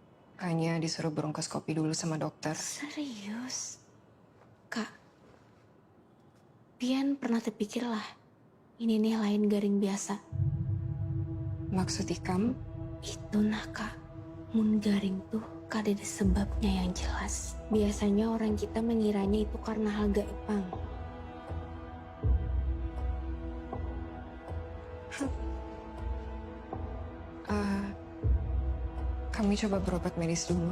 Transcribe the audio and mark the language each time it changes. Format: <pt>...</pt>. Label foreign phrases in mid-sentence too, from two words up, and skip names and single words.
<id>Makanya disuruh bronkoskopi dulu sama dokter. Serius?</id> <bjn>Kak, Pian pernah terpikir lah, ini nih lain garing biasa. Maksud ikam? Itu nah kak, mun garing tuh kada ada sebabnya yang jelas.</bjn> <id>Biasanya orang kita mengiranya itu karena hal gaipang. Kami coba berobat medis dulu.</id>